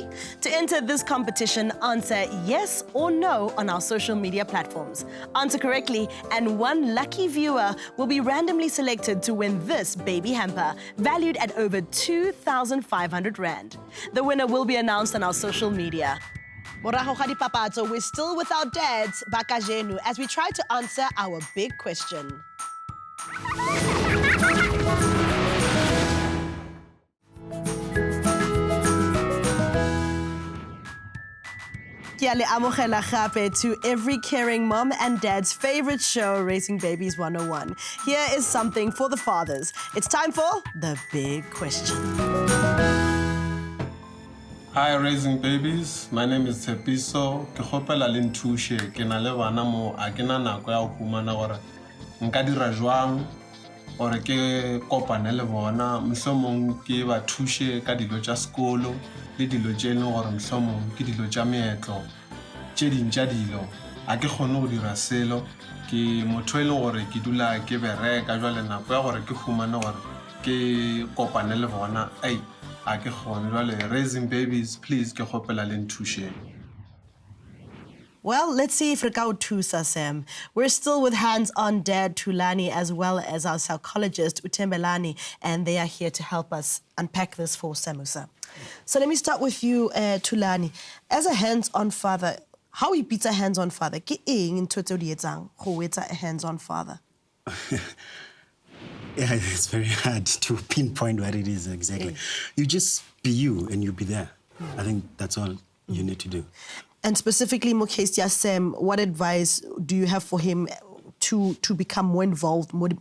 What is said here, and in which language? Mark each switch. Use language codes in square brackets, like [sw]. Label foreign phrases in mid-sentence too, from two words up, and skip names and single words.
[en] To enter this competition, answer yes or no on our social media platforms. Answer correctly, and one lucky viewer will be randomly selected to win this baby hamper, valued at over 2,500 Rand. The winner will be announced on our social media. [tn] Morago ga dipapatso, [en] we're still with our dads, Bakajenu, as we try to answer our big question. [tn] Kia le amogela gape [en] to every caring mom and dad's favorite show, Raising Babies 101. Here is something for the fathers. It's time for the big question. Hi, Raising Babies. My name is Tepiso. [nso] Ke khopela le nthushe ke na le bana mo a ke na nako ya go fumana gore nka dira jwang gore ke kopane le bona mohlomong ke ba thushe ka dilo tša sekolo le dilo tše leng gore mohlomong ke dilo tša meetlo tše dintša dilo a ke kgone go dira selo ke motho e leng gore ke dula ke bereka jwale nako ya gore ke fumane gore ke kopane le bona Raising Babies, please ke khopela le nthushe. [en] Well, let's see if Rikao Tusa, Sam. We're still with hands-on dad Thembelani as well as our psychologist Thembelani, and they are here to help us unpack this for Samusa. So let me start with you, Thembelani. As a hands-on father, how you beat a hands-on father? [st] Ke eng ntho tseo di etsang go etsa [en] a hands-on father? Yeah, it's very hard to pinpoint what it is exactly. You just be you and you be there. I think that's all you need to do. And specifically, Mokhesia Sam, what advice do you have for him to become more involved?